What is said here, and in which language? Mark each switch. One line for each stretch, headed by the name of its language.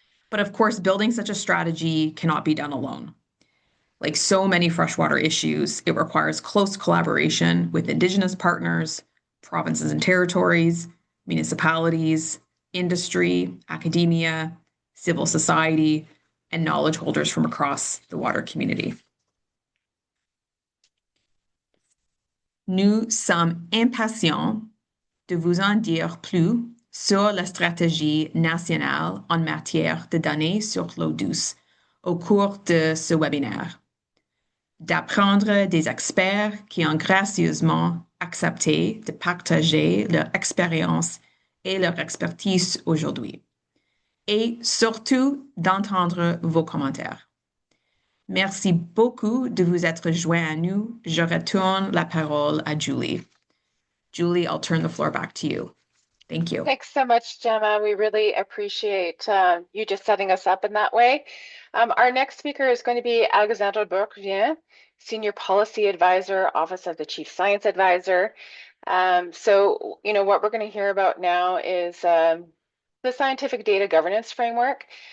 English: But of course, building such a strategy cannot be done alone. Like so many freshwater issues, it requires close collaboration with Indigenous partners, provinces and territories, municipalities, industry, academia, civil society, and knowledge holders from across the water community.
French: Nous sommes impatients de vous en dire plus sur la stratégie nationale en matière de données sur l'eau douce au cours de ce webinaire, d'apprendre des experts qui ont gracieusement accepté de partager leur expérience et leur expertise aujourd'hui, et surtout d'entendre vos commentaires. Merci beaucoup de vous être joint à nous. Je retourne la parole à Julie.
English: Julie, I'll turn the floor back to you. Thank you. Thanks so much, Gemma. We really appreciate you just setting us up in that way. Our next speaker is going to be Alexandre Bourquevien, Senior Policy Advisor, Office of the Chief Science Advisor. So, what we're going to hear about now is the Scientific Data Governance Framework.